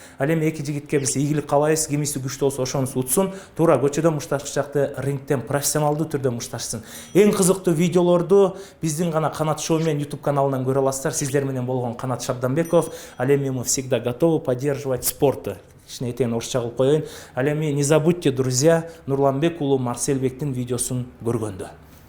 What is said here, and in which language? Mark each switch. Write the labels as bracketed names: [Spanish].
[Kyrgyz] Ал эми эки жигитке биз ийгилик каалайбыз, кимиси күчтүү болсо ошонусу утсун, туура көчөдөн мушташчакты рингтен профессионалдуу түрдө мушташсын. Эң кызыктуу видеолорду биздин гана Канат Шоу мен YouTube каналынан көрө аласыздар. Сиздер менен болгон Канат Шабданбеков. Ал эми [Russian] мы всегда готовы поддерживать спорт. [Kyrgyz] Кичине этен орусча кылып коеюн. Ал эми [Russian] не забудьте, друзья, [Kyrgyz] Нурланбек уулу Марселбектин видеосун көргөндө.